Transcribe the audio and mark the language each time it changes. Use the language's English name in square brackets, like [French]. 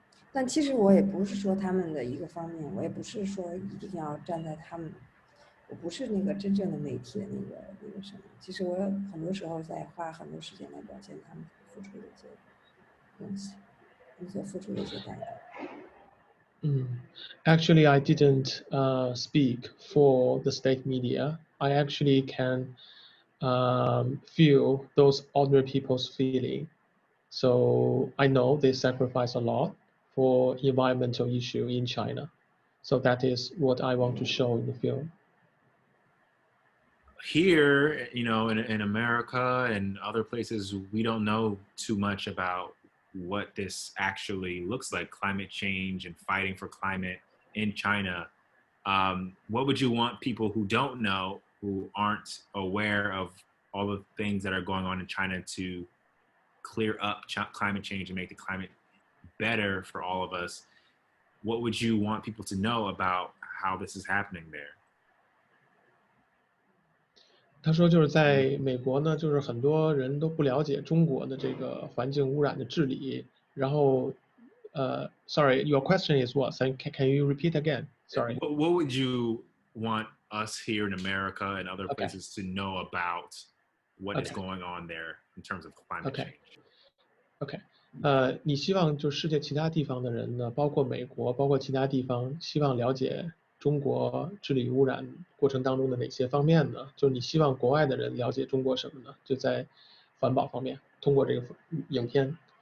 [Chinese] 但其实我也不是说他们的一个方面，我也不是说一定要站在他们，我不是那个真正的媒体的那个什么。其实我很多时候在花很多时间来表现他们付出的一些东西，他们所付出的一些代价。 [English] Actually, I didn't speak for the state media. I actually can feel those ordinary people's feeling. So I know they sacrifice a lot for environmental issue in China. So that is what I want to show in the film. Here, in America and other places, we don't know too much about what this actually looks like, climate change and fighting for climate in China. What would you want people who don't know, who aren't aware of all the things that are going on in China to clear up climate change and make the climate better for all of us? What would you want people to know about how this is happening there? [Chinese] 他说，就是在美国呢，就是很多人都不了解中国的这个环境污染的治理。然后， [English] sorry, your question is what? Can you repeat again? Sorry. What would you want us here in America and other places to know about what is going on there in terms of climate change? OK. [Chinese] 你希望就世界其他地方的人呢，包括美国，包括其他地方，希望了解中国治理污染过程当中的哪些方面呢？就是你希望国外的人了解中国什么呢？就在环保方面，通过这个影片。